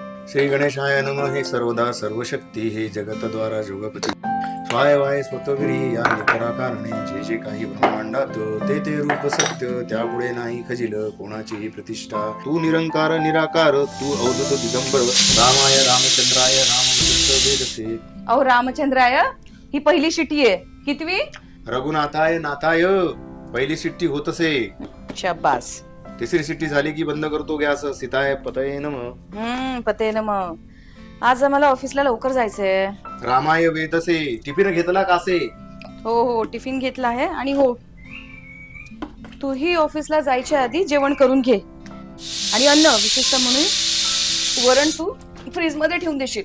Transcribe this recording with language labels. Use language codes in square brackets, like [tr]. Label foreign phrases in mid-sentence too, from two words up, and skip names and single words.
[sa] श्री गणेशाय नमः. [mr] हे सर्वदा सर्वशक्ती, हे जगतद्वारा जोगपती, स्वाय वाय स्वतःविरी या निराकारणे जे जे काही ब्रह्मांडात ते ते रूप सत्य, त्यापुढे नाही खजिल कोणाचीही प्रतिष्ठा. तू निरंकार निराकार, तू अवधूत दिगंबर. [sa] रामाय रामचंद्राय रामवदत्त वेदसे. अहो रामचंद्राय, [mr] ही पहिली शिटी आहे. कितवी? [sa] रघुनाथाय नाथाय. [mr] पहिली शिट्टी होत असे. शाबास. तिसरी शिट्टी झाली की बंद करतो गॅस. [sa] सीताय पतये नमः. [mr] पते ना मग. आज आम्हाला ऑफिसला लवकर जायचंय. [sa] रामाय वेदसे. [mr] टिफिन घेतला कासे? हो हो, टिफिन घेतला आहे. आणि हो, तूही ऑफिसला जायच्या आधी जेवण करून घे. आणि अन्न विशेषतः म्हणून वरण तू फ्रीज मध्ये ठेवून देशील.